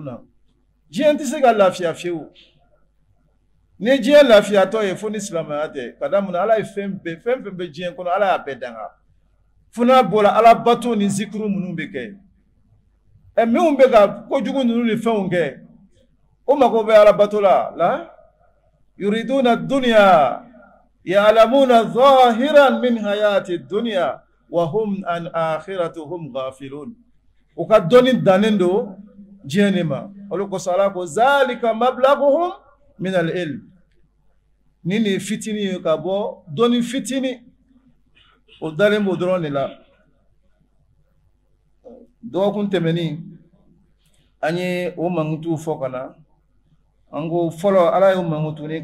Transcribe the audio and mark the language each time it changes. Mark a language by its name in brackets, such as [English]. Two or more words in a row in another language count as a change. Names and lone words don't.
[Bambara] na diɲɛ tɛ se ka lafiya fiyewu ni diɲɛ lafiyatɔ ye fo ni silamɛya tɛ ka da mun na ala ye fɛn fɛn bɛ diɲɛ kɔnɔ ala y'a bɛɛ danga fo n'a bɔra ala bato ni zikuru minnu bɛ kɛ minnu bɛ ka kojugu ninnu ni fɛnw kɛ o mago bɛ ala bato la [Arabic] يريدون الدنيا يعلمون ظاهرا من الحياة الدنيا وهم عن آخرتهم غافلون [Bambara] o ka dɔnni dannen don diɲɛ de ma olu kosɔn ala ko [Arabic] ذلك مبلغهم من العلم [Bambara] ni ne fitini ye ka bɔ dɔnni fitini o dalen b'o dɔrɔn de la dɔgɔkun tɛmɛni an ye o mankutu fɔ ka na an ko fɔlɔ ala ye o mankutu ni